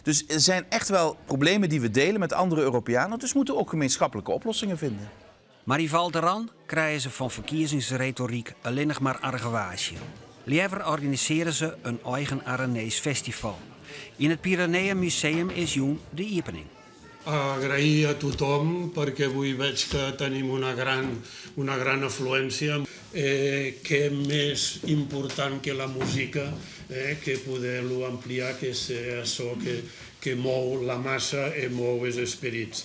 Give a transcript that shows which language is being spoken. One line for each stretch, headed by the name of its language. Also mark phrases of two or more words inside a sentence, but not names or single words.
Dutch: Dus er zijn echt wel problemen die we delen met andere Europeanen. Dus moeten we ook gemeenschappelijke oplossingen vinden. Maar in Val d'Aran krijgen ze van verkiezingsretoriek alleen nog maar argwage. Liever organiseren ze een eigen Aranees festival. In het Pyreneeën Museum is jong de opening.
Catalan: Agrair a tothom perquè avui veig que tenim una gran afluència. Què més important que la música, que poder-lo ampliar, que és això que mou la massa i mou els esperits.